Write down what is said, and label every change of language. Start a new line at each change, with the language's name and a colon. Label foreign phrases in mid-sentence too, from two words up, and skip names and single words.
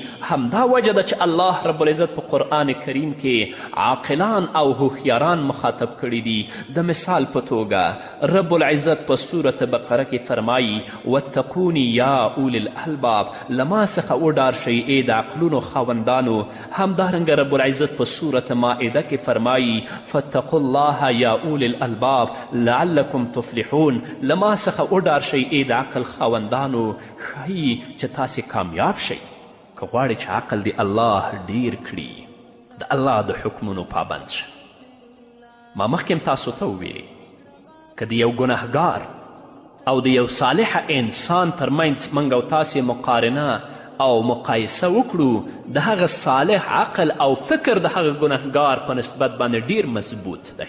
Pashto: همدا وجه ده چې الله
Arabic: رب العزت
Pashto: په قرآن کریم کې عاقلان او هوښیاران مخاطب کړي دي. د مثال په توګه
Arabic: رب العزت
Pashto: په صورت بقره کې فرمایي
Arabic: واتقوني یا اولی الالباب،
Pashto: لما څخه وډار شئ ای د عقلونو خاوندانو. همدارنګه
Arabic: رب العزت
Pashto: په صورت مائده کې فرمایي
Arabic: فاتقوا الله یا اولی الالباب لعلکم تفلحون،
Pashto: لما څخه وډار شئ ای د عقل خاوندانو، ښایي چې تاسې کامیاب شئ. که غواړئ چې عقل دی الله ډیر کړي، د الله د حکمونو پابند شه. ما مخکې تاسو ته وویلې که د یو ګنهګار او د یو صالح انسان ترمنځ موږ او تاسې مقارنه او مقایسه وکړو، د هغه صالح عقل او فکر د هغه ګنهګار په نسبت باندې ډیر مضبوط دی.